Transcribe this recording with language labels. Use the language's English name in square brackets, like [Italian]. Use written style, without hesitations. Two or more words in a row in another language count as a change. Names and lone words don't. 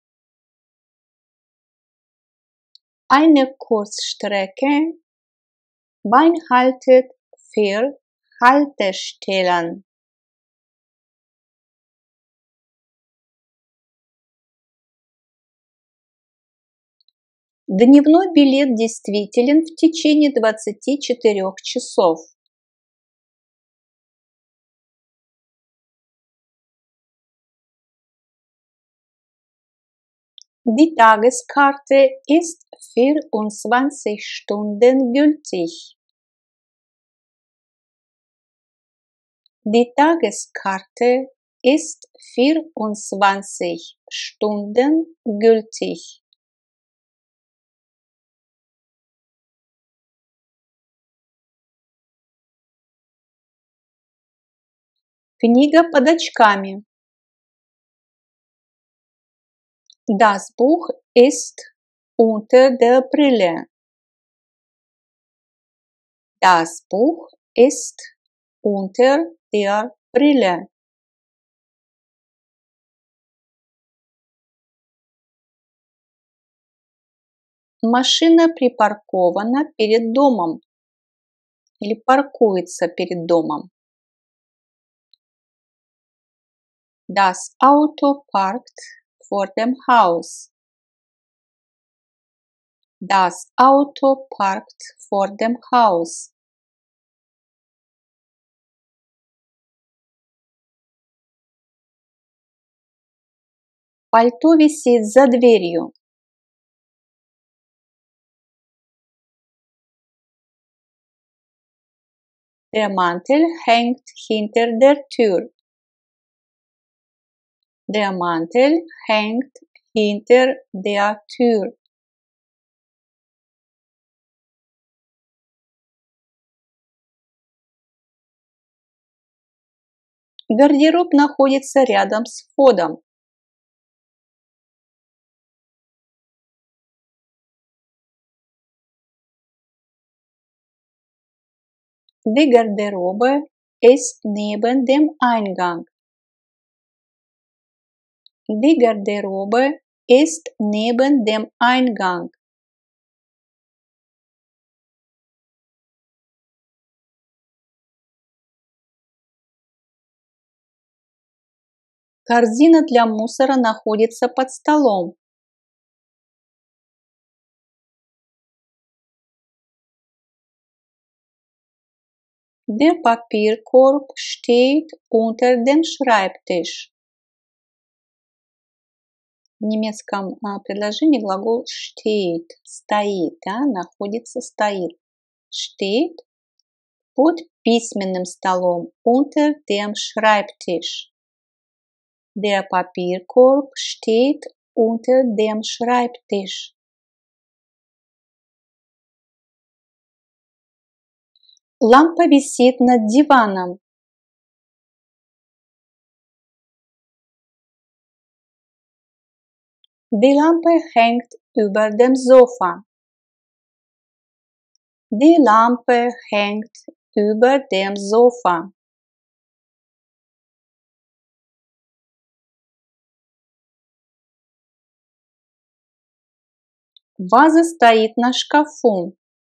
[German] Eine Kurzstrecke beinhaltet 4 Haltestellen. [Russian] Дневной билет действителен в течение 24 часов. [German] Die Tageskarte ist 24 Stunden gültig. Die Tageskarte ist 24 Stunden gültig. [Russian] Книга под очками. [German] Das Buch ist unter der Brille. Das Buch ist unter der Brille. [Russian] Машина припаркована перед домом или паркуется перед домом. [German] Das Auto parkt vor dem Haus. Das Auto parkt vor dem Haus. [Russian] Пальто висит за дверью. [German] Der Mantel hängt hinter der Tür. Der Mantel hängt hinter der Tür. [Russian] Гардероб находится рядом с входом. [German] Die Garderobe ist neben dem Eingang. Die Garderobe ist neben dem Eingang. [Russian] Корзина для мусора находится под столом. [German] Der Papierkorb steht unter dem Schreibtisch. [Russian] В немецком предложении глагол steht, стоит, находится, стоит. Steht под письменным столом, [German] unter dem Schreibtisch. Der Papierkorb steht unter dem Schreibtisch. [Russian] Лампа висит над диваном. [German] Die Lampe hängt über dem Sofa. Die Lampe hängt über dem Sofa. [Russian] Ваза стоит на шкафу.